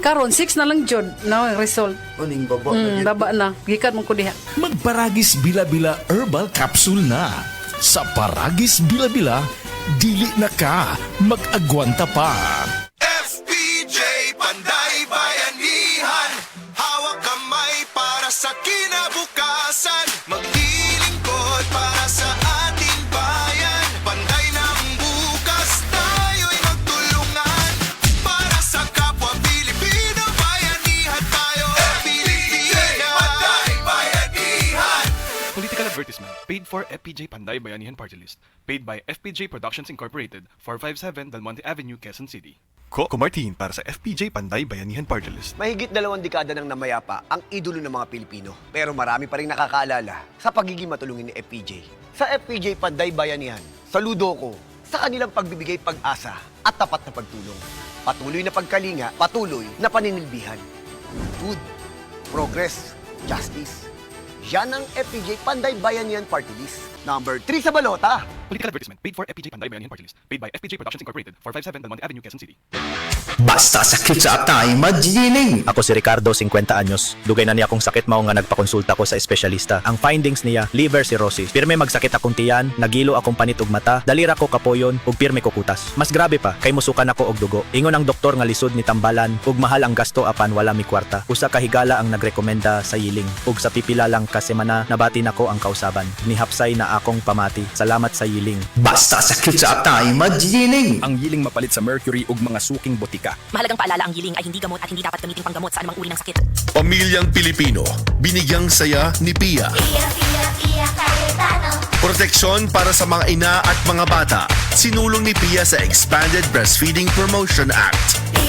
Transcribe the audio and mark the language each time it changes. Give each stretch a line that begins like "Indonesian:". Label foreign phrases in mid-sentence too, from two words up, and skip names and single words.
Cebuano: Karon 6 na lang jud no ang result. Aning baba na Baba na. Gikan mo ko diha. Magparagis Bila-Bila Herbal Capsule na. Sa Paragis Bila-Bila, dili na ka mag-agwanta pa.
Filipino: FPJ Panday Bayanihan, hawak kamay para sa kinabukasan, maglilingkod para sa ating bayan. Panday ng bukas, tayo'y magtulungan para sa kapwa Pilipino. Bayanihan tayo, FPJ Panday Bayanihan.
English: Political advertisement paid for FPJ Panday Bayanihan Party List, paid by FPJ Productions Incorporated, 457 Del Monte Avenue, Quezon City.
Filipino: Coco Martin para sa FPJ Panday Bayanihan Party List. Mahigit 2 dekada nang namayapa ang idolo ng mga Pilipino. Pero marami pa rin nakakaalala sa pagiging matulungin ni FPJ. Sa FPJ Panday Bayanihan, saludo ko sa kanilang pagbibigay pag-asa at tapat na pagtulong. Patuloy na pagkalinga, patuloy na paninilbihan.
English: Good, progress, justice.
Filipino: Yan ang FPJ Panday Bayanihan Party List. Number 3 sa balota.
English: Political advertisement paid for FPJ Panday Bayanihan Party List, paid by FPJ Productions Incorporated, 457 Del Monte Avenue, Quezon City.
Cebuano: Basta sakit sa atay, magiling! Ako si Ricardo, 50 anyos. Dugay na niya akong sakit mao nga nagpakonsulta ko sa espesyalista. Ang findings niya,
English: liver cirrhosis.
Cebuano: Pirme magsakit akong tiyan, nagilo akong panit ug mata, dalira ko kapoyon ug pirme ko kutas. Mas grabe pa, kay musukan ako og dugo. Ingon ang doktor nga lisod ni tambalan ug mahal ang gasto apan wala mi kwarta. Usa ka higala ang nagrekomenda sa yiling ug sa pipila lang ka semana nabati nako ang kausaban. Nihapsay na akong pamati. Salamat sa yiling. Basta sakit sa atay, magiling! Ang yiling mapalit sa mercury ug mga suking botika.
Filipino: Mahalagang paalala, ang yiling ay hindi gamot at hindi dapat gamitin panggamot sa anumang uri ng sakit. Pamilyang Pilipino, binigyang saya ni Pia. Proteksyon para sa mga ina at mga bata. Sinulong ni Pia sa Expanded Breastfeeding Promotion Act.